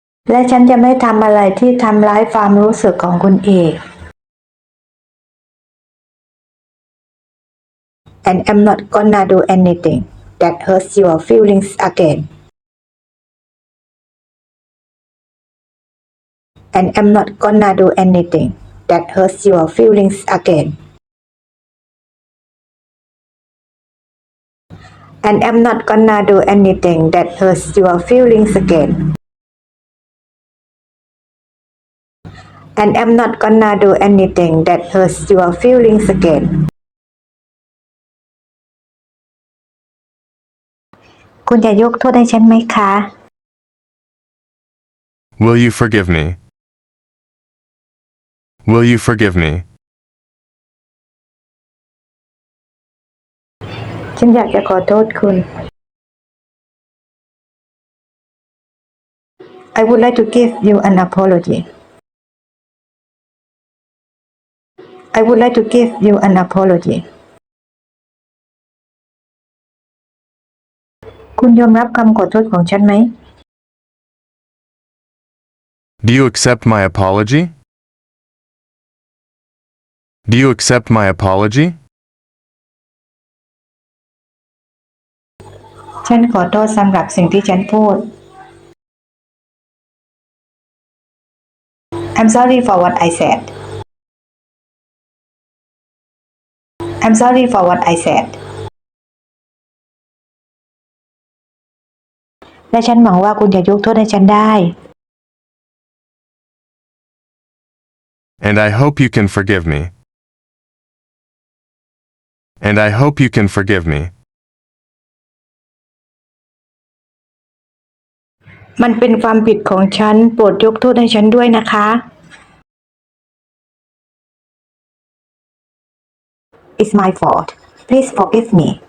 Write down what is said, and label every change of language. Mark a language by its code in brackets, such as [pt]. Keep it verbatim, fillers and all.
[th] และฉันจะไม่ทำอะไรที่ทำร้ายความรู้สึกของคุณอีก [en] And I'm not gonna do anything that hurts your feelings again. And I'm not gonna do anything that hurts your feelings again. And I'm not gonna do anything that hurts your feelings again. And I'm not gonna do anything that hurts your feelings again. [th] คุณจะยกโทษให้ฉันไหมคะ [en] Will you forgive me? Will you forgive me? [th] ฉันอยากจะขอโทษคุณ [en] I would like to give you an apology. I would like to give you an apology. [th] คุณยอมรับคำขอโทษของฉันไหม [en] Do you accept my apology? Do you accept my apology? [th] ฉันขอโทษสำหรับสิ่งที่ฉันพูด [en] I'm sorry for what I said. I'm sorry for what I said. [th] และฉันหวังว่าคุณจะยกโทษให้ฉันได้ [en] And I hope you can forgive me. And I hope you can forgive me. [th] มันเป็นความผิดของฉัน โปรดยกโทษให้ฉันด้วยนะคะ [en] It's my fault. Please forgive me.